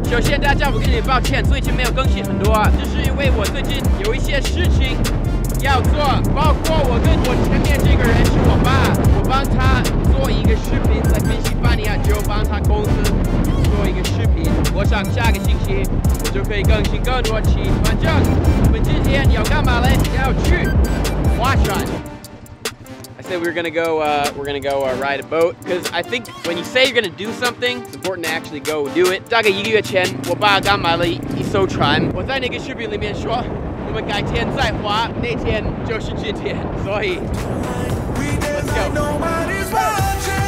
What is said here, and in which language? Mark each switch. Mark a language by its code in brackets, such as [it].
[zh] 首先，大家我跟你抱歉，最近没有更新很多啊，就是因为我最近有一些事情要做，包括我跟我前面这个人是我爸，我帮他做一个视频，在宾夕法尼亚就帮他公司做一个视频。我想下个星期我就可以更新更多期。反正我们今天要干嘛嘞？要去划船。 [en] I said we're gonna go ride a boat because I think when you say you're gonna do something, it's important to actually go do it. [zh] 大概1个月前，我爸刚买了一艘船。我在那个视频里面说，我们改天再划，那天就是今天，所以 [en] let's go.